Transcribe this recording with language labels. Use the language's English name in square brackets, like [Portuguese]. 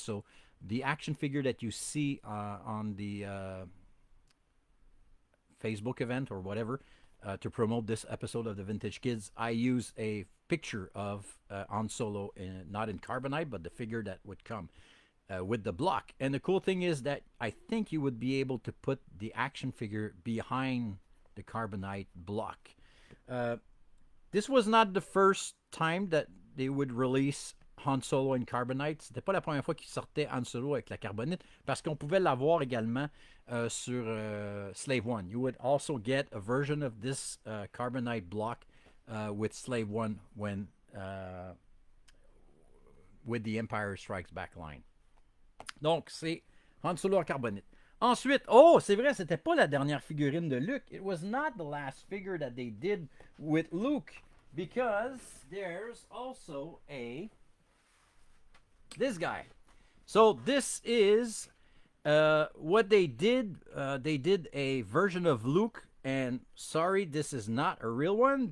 [English] So the action figure that you see on the Facebook event or whatever, to promote this episode of the Vintage Kids, I use a picture of Han Solo, not in Carbonite, but the figure that would come with the block. And the cool thing is that I think you would be able to put the action figure behind the Carbonite block. This was not the first time that they would release Han Solo in Carbonite. [French] C'était pas la première fois qu'il sortait Han Solo avec la carbonite, parce qu'on pouvait l'avoir également sur Slave One. [English] You would also get a version of this Carbonite block with Slave One when with the Empire Strikes Back line. [French] Donc, c'est Han Solo en carbonite. Ensuite, oh, c'est vrai, c'était pas la dernière figurine de Luke. [English] It was not the last figure that they did with Luke, because there's also this guy. So this is what they did. They did a version of Luke, and sorry, this is not a real one.